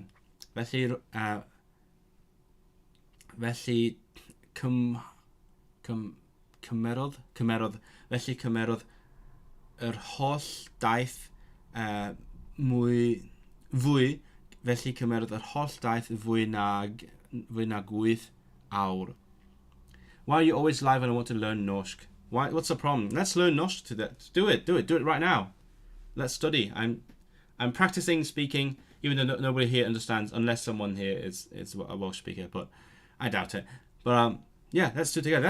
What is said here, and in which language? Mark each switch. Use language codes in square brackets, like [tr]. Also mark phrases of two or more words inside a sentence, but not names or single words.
[cy] Felly cymerodd yr holl daith felly cymerodd yr holl daith fwy nag 8 awr. [en] Why are you always live when I want to learn Norsk? What's the problem? Let's learn Norsk today. Do it right now. Let's study. I'm practicing speaking, even though nobody here understands, unless someone here is a Welsh speaker, but I doubt it. But yeah, let's do it together.